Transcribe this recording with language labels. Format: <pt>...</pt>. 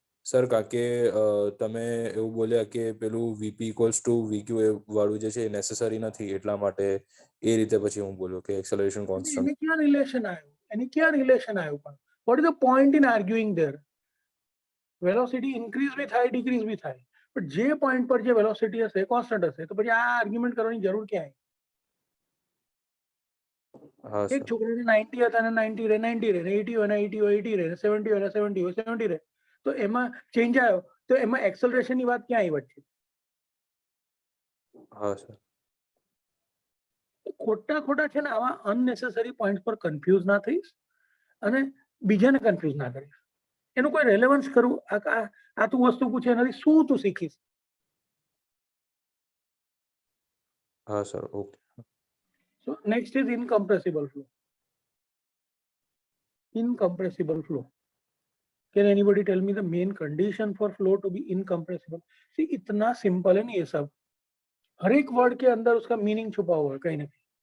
<gu>Sir કારણ કે તમે એવું બોલ્યા કે પેલું વીપી ઇક્વલ્સ ટુ વીક્યુ વાળું જે છે એ નેસેસરી નથી, એટલા માટે એ રીતે પછી હું બોલ્યો કે એક્સેલરેશન કોન્સ્ટન્ટ. એને ક્યાં રિલેશન આવ્યું? એની ક્યાં રિલેશન આવ્યું?</gu> <en>પણ what is the point in arguing there?</en> <gu>Velocity increase બી થાય, ડિક્રીઝ બી થાય, પણ જે પોઈન્ટ પર જે વેલોસિટી હશે કોન્સ્ટન્ટ હશે, તો પછી આ આર્ગ્યુમેન્ટ કરવાની જરૂર ક્યાં આવી? હા એક સર. છોકરાને 90 હતા અને 90 રહે, 90 રહે, 80 હોય 80 હોય 80 રહે, 70 હોય 70 હોય 70 રહે, તો એમાં ચેન્જ આવ્યો, તો એમાં એક્સેલરેશન ની વાત ક્યાં આવી વચ્ચે? હા સર. ખોટા ખોટા છે ને આવા અનનેસેસરી પોઈન્ટ પર કન્ફ્યુઝ ના થઈશ અને બીજાને કન્ફ્યુઝ ના કરીશ. એનું કોઈ રેલેવન્સ કરવું, આ તું વસ્તુ પૂછે એનાથી શું તું શીખીશ? હા sir. Okay.</gu> <en>So next is incompressible flow. Incompressible flow. Can anybody tell me the main condition for flow to be incompressible?</en> <hi>See, इतना सिंपल है नहीं ये सब. हर एक वर्ड के अंदर उसका मीनिंग छुपा हुआ है कहीं ना कहीं.</hi>